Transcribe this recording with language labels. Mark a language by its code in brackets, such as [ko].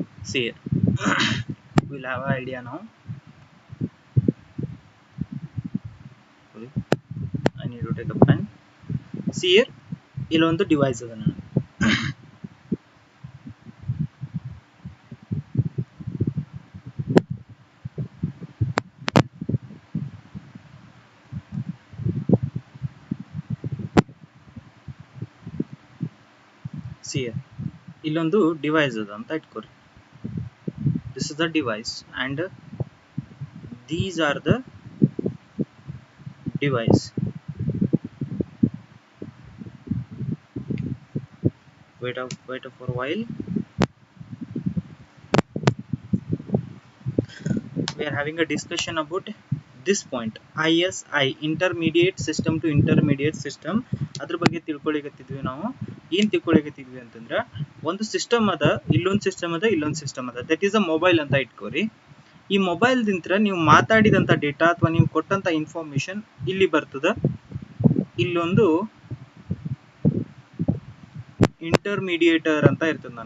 [en] See here. We'll have an idea now. Sorry, I need to take a pen. See here, [kn] ಇಲ್ಲೊಂದು device ಅದ. ನಾನು see here, ಇಲ್ಲೊಂದು device ಅದ ಅಂತ ಇಟ್ಕೋರಿ. [en] This is the device and these are the device. Wait for a while. We are having a discussion about this point, ISI, intermediate system to intermediate system. [kn] ಅದ್ರ ಬಗ್ಗೆ ತಿಳ್ಕೊಳ್ಳಿಕತ್ತಿದ್ವಿ ನಾವು. ಏನ್ ತಿಳ್ಕೊಳ್ಳಿಕತ್ತಿದ್ವಿ ಅಂತಂದ್ರ, ಒಂದು ಸಿಸ್ಟಮ್ ಅದ, ಇಲ್ಲೊಂದು ಸಿಸ್ಟಮ್ ಅದ, ಇಲ್ಲೊಂದು ಸಿಸ್ಟಮ್ ಅದ. [en] that is a mobile [kn] ಅಂತ ಇಟ್ಕೋರಿ. ಈ ಮೊಬೈಲ್ ದಿಂತ್ರ ನೀವು ಮಾತಾಡಿದಂತ ಡೇಟಾ ಅಥವಾ ನೀವು ಕೊಟ್ಟಂತ ಇನ್ಫಾರ್ಮೇಶನ್ ಇಲ್ಲಿ ಬರ್ತದ. ಇಲ್ಲೊಂದು ಇಂಟರ್ಮೀಡಿಯೇಟರ್ ಅಂತ ಇರ್ತದೆ.